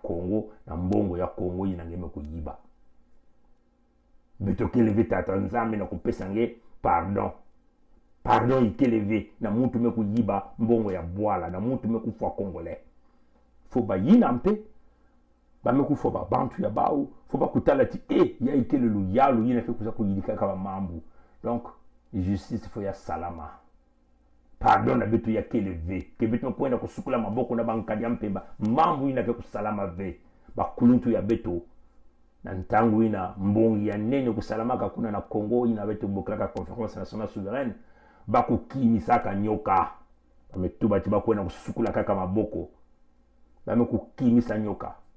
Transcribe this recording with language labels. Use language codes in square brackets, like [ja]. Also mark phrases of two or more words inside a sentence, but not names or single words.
[kg] Kongo na mbongo ya Kongo ina ngeme kuyiba betokelevé tata nzambe na kupesa nge pardon ikeleve na mutu mekuyiba mbongo ya bwala na mutu mekufua congolais fo bayina mpe bamekufua babantu ya bao fo bakutala ti ya ikelelu yalo yina ke kuza kuyilika kaba mambu donc justice fo ya salama pardon na betu ya keleve ke betu kwenda kusukula maboko na bankadia mpemba mambu ina ke kusalama ve bakuluntu ya beto na ntangu ina mbongi ya nene kusalamaka kuna na Kongo ina betu bokraka [fr] conférence nationale souveraine [kg] bakukimisaka nyoka bametuba ti bakwenda kusukula kaka maboko bamekukimisa nyoka